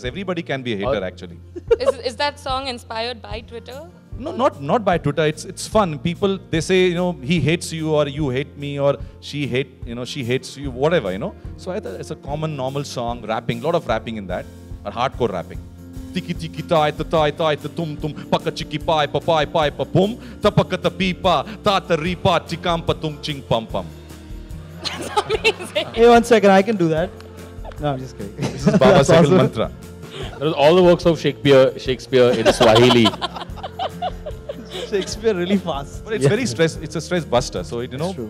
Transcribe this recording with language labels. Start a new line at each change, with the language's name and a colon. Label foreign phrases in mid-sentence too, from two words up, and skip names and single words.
English: Everybody can be a hater actually. Is that song inspired by Twitter? No, not by Twitter. It's fun. People, they say, he hates you or you hate me or she hates you, whatever, So I thought it's a common, normal song, rapping, lot of rapping in that, or hardcore rapping. Tiki tiki tai ta tai tai ta tum tum paka chiki pai pa pai pai pa pum ta paka ta pi pa ta ta ri pa chikam pa tum ching pam pam. That's amazing. Hey, 1 second, I can do that. No, I'm just kidding. This is Baba That's Sehgal awesome. mantra. That was all the works of Shakespeare in Swahili. Shakespeare really fast. But it's a stress buster. So, true.